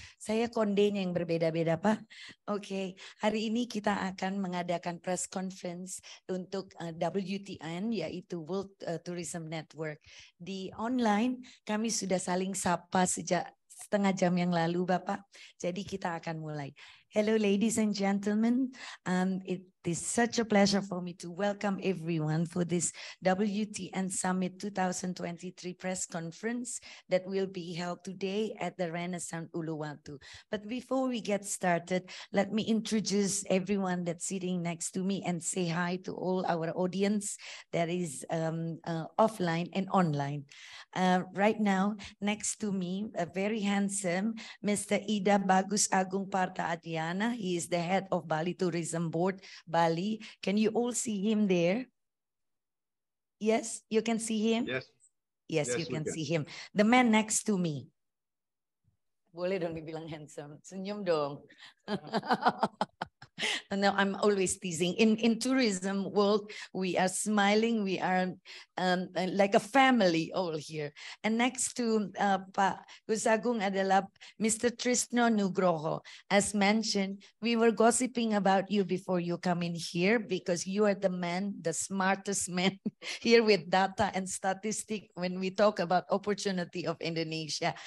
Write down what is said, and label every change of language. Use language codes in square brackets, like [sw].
[id] Saya kondenya yang berbeda-beda Pak. Oke, hari ini kita akan mengadakan press conference untuk WTN yaitu World Tourism Network. Di online kami sudah saling sapa sejak setengah jam yang lalu Bapak. Jadi kita akan mulai. [en] Hello, ladies and gentlemen. It is such a pleasure for me to welcome everyone for this WTN Summit 2023 press conference that will be held today at the Rennaissance Uluwatu. But before we get started, let me introduce everyone that's sitting next to me and say hi to all our audience that is offline and online. Right now, next to me, a very handsome Mr. Ida Bagus Agung Parta Adiana. He is the head of Bali Tourism Board, Bali. Can you all see him there? Yes, you can see him? Yes, you can see him. The man next to me. [id] Boleh dong dibilang handsome. Senyum dong. [en] No, I'm always teasing. In tourism world, we are smiling. We are like a family all here. And next to Pak Gusagung [id] adalah [en] Mr. Trisno Nugroho. As mentioned, we were gossiping about you before you come in here because you are the man, the smartest man here with data and statistic when we talk about opportunity of Indonesia.